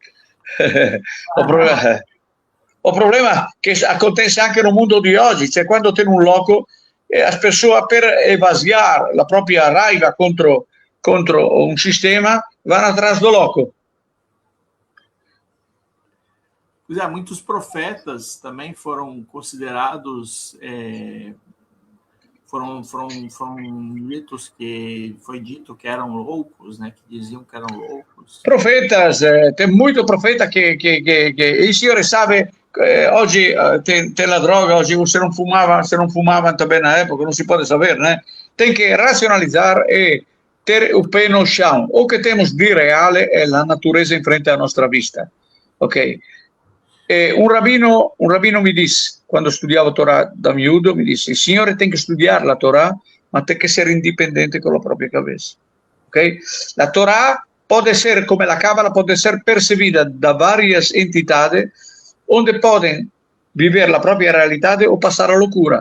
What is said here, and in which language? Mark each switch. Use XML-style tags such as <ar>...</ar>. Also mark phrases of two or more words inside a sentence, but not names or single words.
<it>Il problema che acontece anche nel mondo di oggi, cioè quando tiene un loco, la persona per evasiare la propria raiva contro un sistema vanno</it> <pt>atrás do loco. Muitos profetas também foram considerados, foram ditos que foi dito que eram loucos, né? Que diziam que eram loucos. Profetas, tem muito profeta</pt> <it>che il Signore</it> <pt>sabe, oggi tem</pt> <it>la droga, oggi se non</it> <pt>fumavam também na época,</pt> <it>non si può sapere,</it> <pt>né? Tem que racionalizar e ter o pé no chão.</pt> <it>O che temos di reale è la natureza in frente alla nostra vista, ok? Un rabbino mi disse, quando studiavo Torah da miudo, mi disse: il Signore tem che studiare la Torah, ma tem che essere indipendente con la propria cabeça. Okay? La Torah può essere, come la Kabbalah, può essere percepita da varie entità, onde possono vivere la propria realtà o passare a locura.</it>